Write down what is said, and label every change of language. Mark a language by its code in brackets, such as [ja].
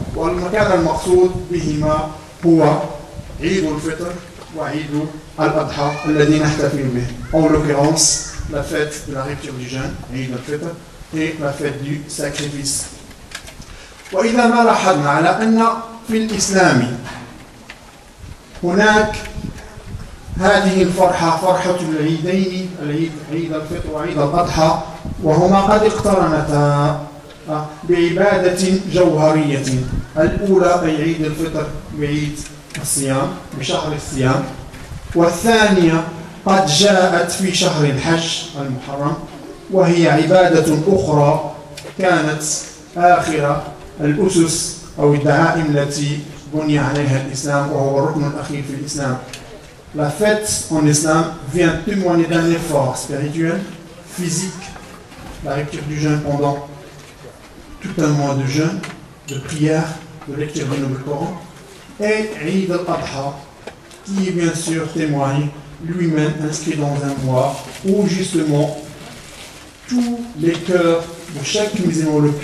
[ar] والمكان المقصود بهما هو عيد الفطر وعيد الأضحى الذي نحتفل به. [fr] En l'occurrence, la fête de la rupture du jeûne, عيد الفطر, et la fête du sacrifice. [ar] وإذا ما لاحظنا على أن في الإسلام هناك هذه الفرحة، فرحة العيدين، عيد الفطر وعيد الأضحى، وهما قد اقترنتا بعبادة جوهرية. الأولى أي عيد الفطر بعيد الصيام، بشهر الصيام، والثانية قد جاءت في شهر الحج المحرم، وهي عبادة أخرى كانت آخر الأسس أو الدعائم التي بني عليها الإسلام، وهو الركن الأخير في الإسلام. [fr] La fête en islam vient témoigner d'un effort spirituel, physique, la rupture du jeûne pendant tout un mois de jeûne, de prière, de lecture du Nouveau-Coran, et Eid al-Adha, qui bien sûr témoigne lui-même inscrit dans un mois où justement tous les cœurs de chaque musulman, le cœur